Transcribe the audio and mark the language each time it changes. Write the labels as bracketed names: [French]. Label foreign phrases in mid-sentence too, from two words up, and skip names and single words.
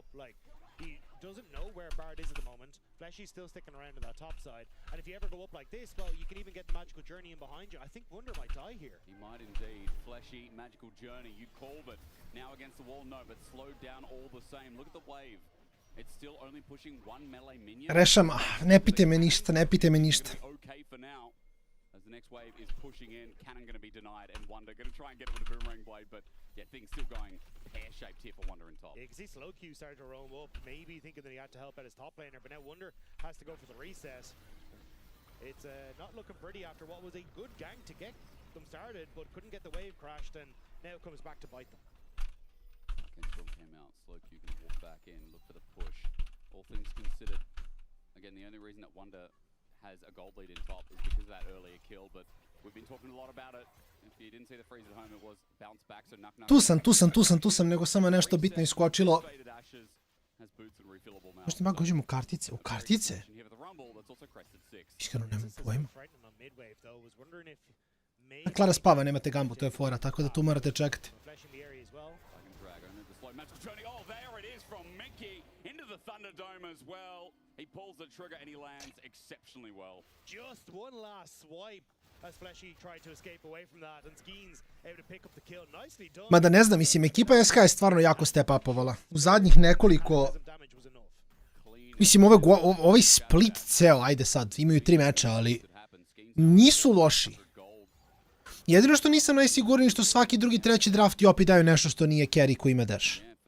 [English] Like, he doesn't know where Bard is at the moment. Fleshy's still sticking around to that top side. And if you ever go up like this, well, you can even get the Magical Journey in behind you. I think Wonder might die here. He might indeed. Fleshy, Magical Journey, you called it. Now against the wall, no, but slowed down all the same. Look at the wave. It's still only pushing one melee minion. [Serbian] Rešam, ne pite me ništa, ne pite me ništa. [English] Okay for now. As the next wave is pushing in, Canon going to be denied, and Wonder going to try and get it with a boomerang blade, but yeah, things still going pear-shaped here for Wonder in top. Yeah, you can see Slow Q started to roam up, maybe thinking that he had to help out his top laner, but now Wonder has to go for the reset. It's not looking pretty after what was a good gank to get them started, but couldn't get the wave crashed, and now it comes back to bite them. Kingston came out, Slow Q can walk back in, look for the push. All things considered, again, the only reason that Wonder has a gold lead in top is because of that earlier kill, but we've been talking a lot about it. If you didn't see the freeze at home, it was bounce back, so [Serbian] Tu sam, nego samo nešto bitno iskočilo. Možete malo uđemo u kartice? U kartice? Iskreno nemam pojma. Klara spava, nemate gambu, to je fora, tako da tu morate čekati. [English] The Thunderdome as well. He pulls the trigger and he lands exceptionally well. Just one last swipe as Fleshy tried to escape away from that, and Skeens able to pick up the kill. Nicely done. [Serbian] Mada ne znam, mislim, ekipa SK je stvarno jako step upovala. U zadnjih nekoliko... Mislim, ovaj split ceo, ajde sad, imaju 3 meča, ali nisu loši. Jedino što nisam najsigurniji što svaki drugi, treći draft i opet daju nešto što nije carry koji ima dash.